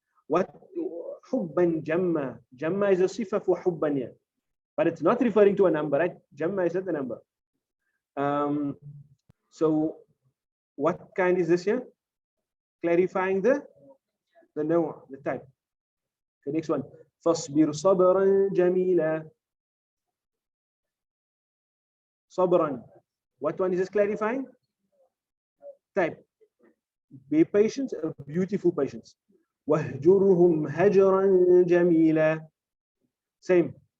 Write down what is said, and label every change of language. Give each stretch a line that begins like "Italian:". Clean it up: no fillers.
English: What
Arabic: حُبًّا جَمًّا.
English: Jamma is a sifa for
Arabic: حُبًّا
English: here. But it's not referring to a number, right? Jamma is not the number. So what kind is this here? Clarifying the no, the type. The next one.
Arabic: فَاصْبِرْ صَبْرًا جَمِيلًا. Sabran.
English: What one is this clarifying? Type. Be patient, a beautiful patience.
Arabic: وَهْجُرْهُمْ هَجْرًا جَمِيلًا.
English: Same.